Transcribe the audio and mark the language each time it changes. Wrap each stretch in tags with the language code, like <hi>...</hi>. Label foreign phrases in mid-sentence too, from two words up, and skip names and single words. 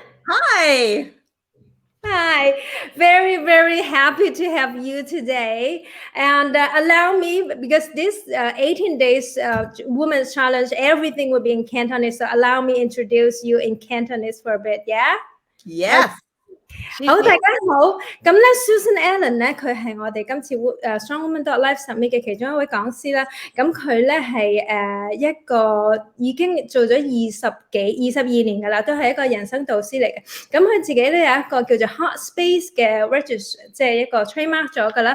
<en>Hi. Hi. Very, very happy to have you today. And allow me, because this 18 days Women's Challenge, everything will be in Cantonese. So allow me introduce you in Cantonese for a bit, yeah? Yes.</en> <yue>好，大家好。咁咧 ，Susan Allan 咧，佢係我哋今次 Strong Women Live Summit 嘅其中一位講師啦。咁佢咧係一個已經做咗22年㗎啦，都係一個人生導師嚟嘅。咁佢自己咧有一個叫做 Heartspace 嘅 register， 即係一個 trademark 咗㗎啦。</yue>